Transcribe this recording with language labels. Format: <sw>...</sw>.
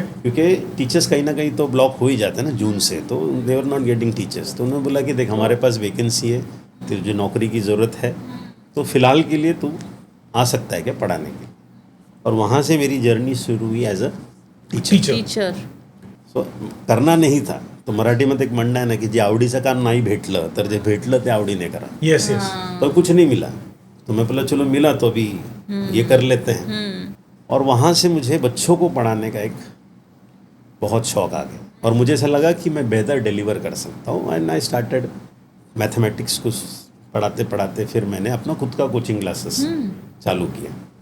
<hi>क्योंकि टीचर्स कहीं ना कहीं तो ब्लॉक हो ही जाते हैं ना जून से, तो</hi> <en>They were not getting teachers.</en> <hi>तो उन्होंने बोला कि देख, हमारे पास वैकेंसी है, तेरे जो नौकरी की ज़रूरत है, तो फिलहाल के लिए तू आ सकता है क्या पढ़ाने के लिए। और वहाँ से मेरी जर्नी शुरू हुई as a teacher.</hi> <en>teacher</en> <mr>so करना नाही था तो मराठीमध्ये एक म्हणणं आहे ना की जे आवडीचं काम नाही भेटलं तर जे भेटलं ते आवडीने करा।</mr> <en>yes yes</en> <hi>पर कुछ नहीं मिला तो मैं बोला चलो मिला तो अभी ये कर लेते हैं। और वहाँ से मुझे बच्चों को पढ़ाने का एक बहुत शौक आ गया और मुझे ऐसा लगा कि मैं बेहतर डिलीवर कर सकता हूँ।</hi> <en>and I started</en> <hi>मैथमेटिक्स को पढ़ाते पढ़ाते फिर मैंने अपना खुद का कोचिंग क्लासेस चालू किया।</hi>